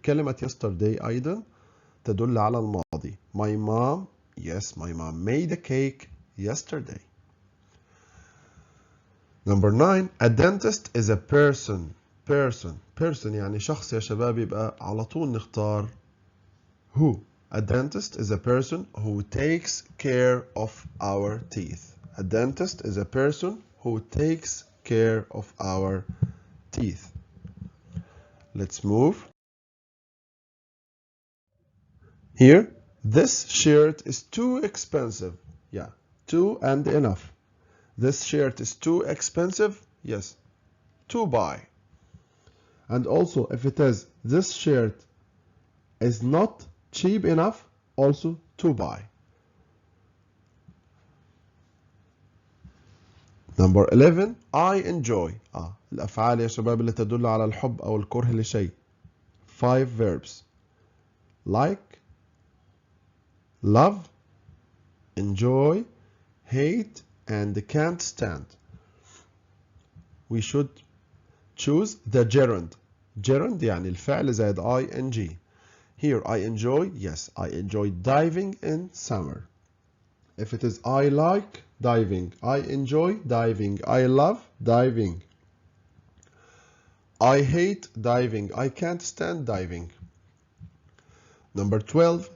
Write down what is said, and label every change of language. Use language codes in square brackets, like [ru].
[ar] كلمة yesterday أيضا تدل على الماضي. [en] My mom, yes, my mom made a cake yesterday. Number 9. A dentist is a person. [ar] Person يعني شخص يا شباب. يبقى على طول نختار who. [en] A dentist is a person who takes care of our teeth. A dentist is a person who takes care of our teeth. Let's move. Here, this shirt is too expensive. Yeah, too and enough. This shirt is too expensive. Yes, to buy. And also, if it is this shirt is not cheap enough, also to buy. Number 11. I enjoy. [ar] الأفعال يا شباب اللي تدل على الحب أو الكره لشيء. [en] 5 verbs. Like, love, enjoy, hate, and can't stand. We should choose the gerund. [ar] Gerund يعني الفعل زائد ing. [en] Here I enjoy, yes, I enjoy diving in summer. If it is I like diving, I enjoy diving, I love diving. I hate diving, I can't stand diving. Number 12.